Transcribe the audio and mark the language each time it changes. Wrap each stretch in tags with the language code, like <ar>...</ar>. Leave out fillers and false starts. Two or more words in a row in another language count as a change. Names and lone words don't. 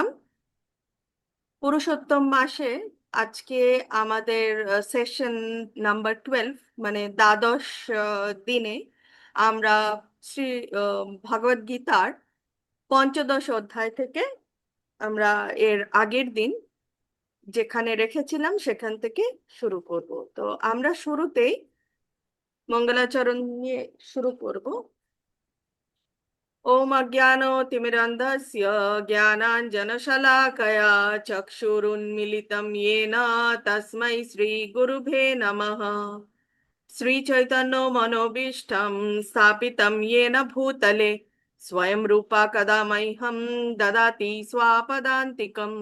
<bn>পুরুষোত্তম মাসে আজকে আমাদের</bn> <en>session number</en> <bn>12, মানে দ্বাদশ দিনে আমরা শ্রী ভগবদ গীতার পঞ্চদশ অধ্যায় থেকে আমরা এর আগের দিন যেখানে রেখেছিলাম সেখান থেকে শুরু করব। তো আমরা শুরুতেই মঙ্গলাচরণ নিয়ে শুরু করব।</bn> <sa>ॐ अज्ञानतिमिरन्धस्य ज्ञानाञ्जनशलाकया चक्षुरुन्मिलितं येन तस्मै श्रीगुरुभे नमः। श्रीचैतन्यमनोभीष्टं स्थापितं येन भूतले स्वयं रूपा कदा मह्यं ददाति स्वापदान्तिकम्।</sa>